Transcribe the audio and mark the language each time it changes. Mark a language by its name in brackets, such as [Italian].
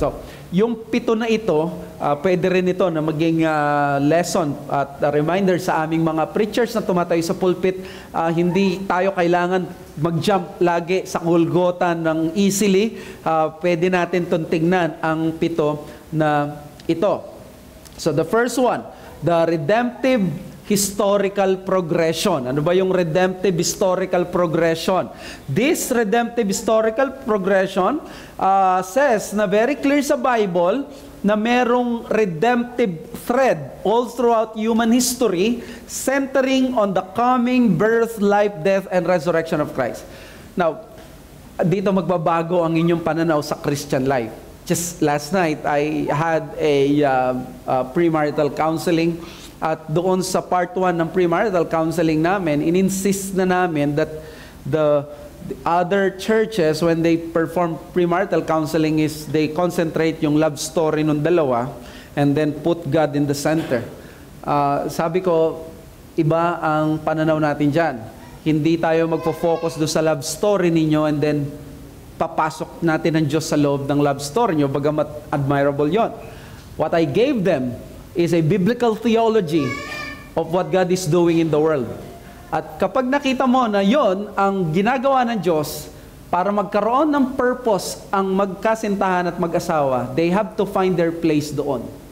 [Filipino] So yung 7 na ito, pwede rin ito na maging lesson at reminder sa aming mga preachers na tumatayo sa pulpit. Hindi tayo kailangan mag-jump lagi sa Golgotha ng easily. Pwede natin itong tingnan ang 7 na ito. [English] So the first one, the redemptive historical progression. [Filipino] Ano ba yung [English] redemptive historical progression? This redemptive historical progression says na very clear sa Bible na merong redemptive thread all throughout human history centering on the coming birth, life, death, and resurrection of Christ. Now, [Filipino] dito magbabago ang inyong pananaw sa Christian life. [English] Just last night, I had a premarital counseling. [Filipino] At doon sa part 1 ng premarital counseling namin, in-insist na namin [English] that the other churches, when they perform premarital counseling, is they concentrate yung love story [Filipino] ng dalawa [English] and then put God in the center. [Filipino] Sabi ko, iba ang pananaw natin dyan. Hindi tayo magpo-focus doon sa love story ninyo and then papasok natin ang Diyos sa loob ng love story nyo, bagamat admirable yon. [English] What I gave them is a biblical theology of what God is doing in the world. [Filipino] At kapag nakita mo na yon ang ginagawa ng Diyos para magkaroon ng purpose ang magkasintahan at mag-asawa, [English] they have to find their place [Filipino] doon.